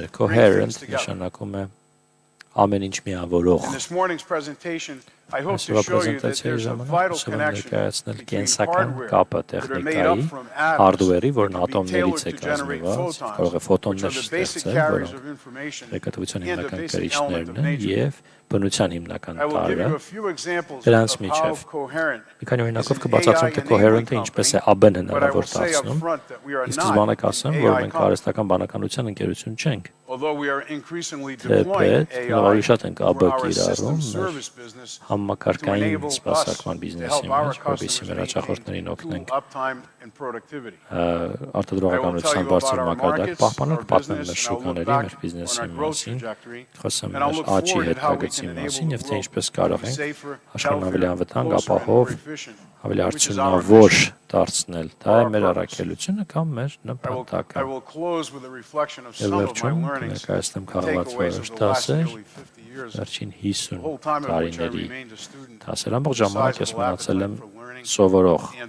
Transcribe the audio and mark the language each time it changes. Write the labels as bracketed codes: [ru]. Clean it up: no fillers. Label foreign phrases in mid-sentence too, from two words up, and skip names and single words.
[en] means Coherent bring things together. [hy] նշանակում է ամեն ինչ միավորող։ [en] In this morning's presentation, I hope to [hy] Այսօրվա [en] show you that [hy] պրեզենտացիայի [en] there's a [hy] ժամանակ [en] vital [hy] ուզում եմ [en] connection [hy] ներկայացնել [en] between [hy] կենսական [en] hardware [hy] կապը [en] that are made up [hy] տեխնիկայի, [en] from atoms [hy] hardware-ի, որն [en] that can be [hy] ատոմներից է [en] tailored to generate [hy] կազմված, [en] photons, [hy] կարող է [en] which are [hy] ֆոտոններ [en] the basic [hy] ստեղծել, [en] carriers [hy] որոնք [en] of information [hy] Հեկատվության [en] and the [hy] հիմնական [en] basic element [hy] կրիչներն [en] of [hy] են [en] nature. [hy] եւ բնության հիմնական [en] I will give [hy] տարրը։ [en] you a few examples [hy] Դրանց [en] of how [hy] միջև [en] Coherent [hy] մի քանի [en] is [hy] օրինակով [en] an [hy] կբացատրեմ, թե [en] AI [hy] Coherent-ը [en] enabling [hy] ինչպես է [en] company, [hy] AB-ն [en] but I will [hy] հնարավոր [en] say up [hy] դարձնում։ [en] front that we are [hy] Իսկ [en] not [hy] սկզբանե [en] an [hy] կասեմ, որ [en] AI [hy] մենք [en] company. [hy] արհեստական բանականության ընկերություն չենք։ [en] Although we are increasingly deploying [hy] Թեպետ [en] AI [hy] ավելի շատ ենք [en] for [hy] AB [en] our [hy] կիրառում [en] system [hy] մեր [en] service business, [hy] համակարգային սպասարկման բիզնեսի մեջ, որպեսզի մեր հաճախորդներին օգնենք արտադրողականության բարձր մակարդակ պահպանել, պատմեմ մեր շուկաների, մեր բիզնեսի մասին, խոսեմ մեր աճի հետագծի մասին եւ թե ինչպես կարող ենք աշխարհն ավելի անվտանգ, ապահով, ավելի արդյունավոր դարձնել։ Դա է մեր առաքելությունը կամ մեր նպատակը։ Եվ վերջում ներկայացնեմ քաղաքացիական դասեր, վերջին 50 տարիների դասեր, ամբողջ ժամանակ ես մնացել եմ սովորող։